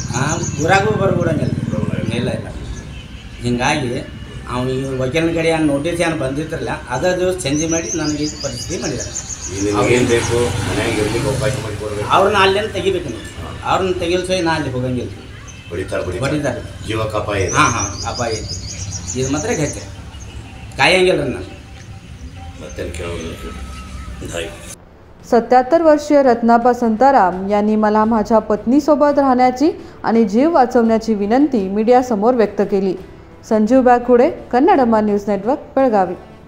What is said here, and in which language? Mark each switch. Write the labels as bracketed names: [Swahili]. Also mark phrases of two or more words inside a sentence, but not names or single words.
[Kannada] ಹಾಂ ಊರಾಗೂ ಬರ್ಕೊಡಂಗಿಲ್ಲ ಇಲ್ಲ ಹಿಂಗಾಗಿ ಅವ್ನು ಈ ವಕೀಲನ ಕಡೆ ಏನು ನೋಟಿಸ್ ಏನು ಬಂದಿತ್ತಲ್ಲ ಅದೇ ದಿವಸ ಚೇಂಜ್ ಮಾಡಿ ನನಗೆ ಇದು ಪರಿಸ್ಥಿತಿ ಮಾಡಿದ್ದಾರೆ। ಏನು ಬೇಕು ಮನೆಯಾಗ ಇರ್ಲಿಕ್ಕೆ ಅವಕಾಶ ಮಾಡಿಕೊಡ್ಬೇಕು? ಅವ್ರನ್ನ ಅಲ್ಲೇನು ತೆಗಿಬೇಕು ನೀವು, ಅವ್ರನ್ನ ತೆಗಿಲ್ಸೋಯ್ ನಾ ಅಲ್ಲಿ ಹೋಗಂಗಿಲ್ಲ। ಬಡಿತಾರೆ ಜೀವಕ್ಕೆ ಅಪಾಯ? ಹಾಂ ಅಪಾಯ ಐತಿ। ಇದು ಮಾತ್ರ ಹೆಚ್ಚು कायंगेल ना [Marathi] 77 वर्षीय रत्नाप्पा संताराम यांनी मला माझ्या पत्नीसोबत राहण्याची आणि जीव वाचवण्याची विनंती मीडियासमोर व्यक्त केली। संजीव बागुडे, कन्नडम्मा न्यूज नेटवर्क, बेळगावी।